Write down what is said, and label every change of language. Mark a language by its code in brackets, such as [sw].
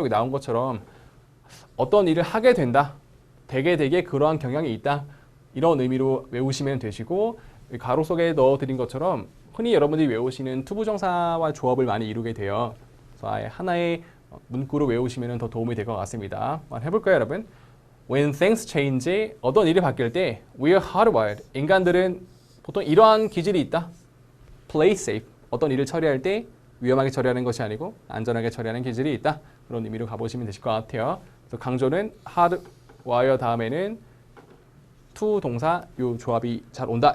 [ko] 여기 나온 것처럼 어떤 일을 하게 된다, 되게 그러한 경향이 있다 이런 의미로 외우시면 되시고 가로 속에 넣어드린 것처럼 흔히 여러분들이 외우시는 투부정사와 조합을 많이 이루게 돼요. 그래서 아예 하나의 문구로 외우시면 더 도움이 될 것 같습니다. 한번 해볼까요, 여러분? [en] When things change, [ko] 어떤 일이 바뀔 때 [en] we are hardwired. [ko] 인간들은 보통 이러한 기질이 있다. [en] Play safe. [ko] 어떤 일을 처리할 때 위험하게 처리하는 것이 아니고 안전하게 처리하는 기질이 있다. 그런 의미로 가보시면 되실 것 같아요. 그래서 강조는 hardwire 다음에는 to 동사 요 조합이 잘 온다.